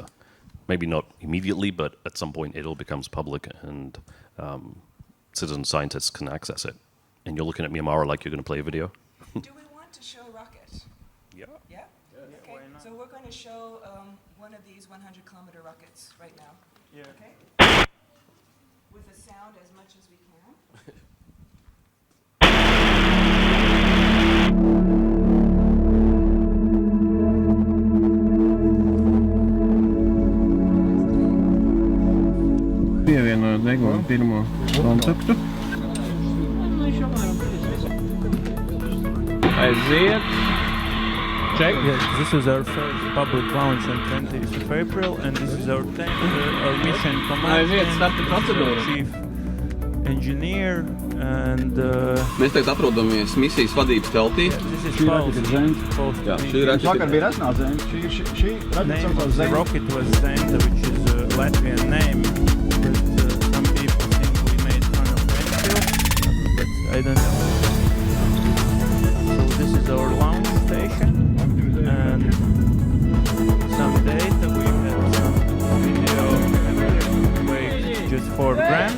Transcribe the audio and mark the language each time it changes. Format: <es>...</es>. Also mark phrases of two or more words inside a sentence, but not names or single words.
<en>Maybe not immediately, but at some point it all becomes public, and citizen scientists can access it. And you're looking at me, Amara, like you're going to play a video. Do we want to show a rocket? Yeah. Yeah? Okay, so we're going to show one one of these 100-kilometer rockets right now. Yeah. Okay? With the sound as much as we can.</en> <lv>Pievienojot deguna pirmo kontaktu. Aiziet.</lv> <en>Check. Yeah, this is our first public launch on 20th of April, and this is our mission command</en> <lv>Aiziet, starta procedūra.</lv> <en>chief engineer, and</en> <lv>Mēs tagad atrodamies misijas vadības teltī.</lv> <en>this is</en> <lv>Šī raketa ir Zēns. Jā, šī raketa Vakar bija Resnā Zēns. Šī raketa</lv> <en>name</en> <lv>saucās</lv> <en>of the Zēns. rocket was Zenta, which is a Latvian name, but some people think we made fun of Ventspils, but I don't know. So this is our launch station, and some data, we had some video, weight just 4 grams.</en>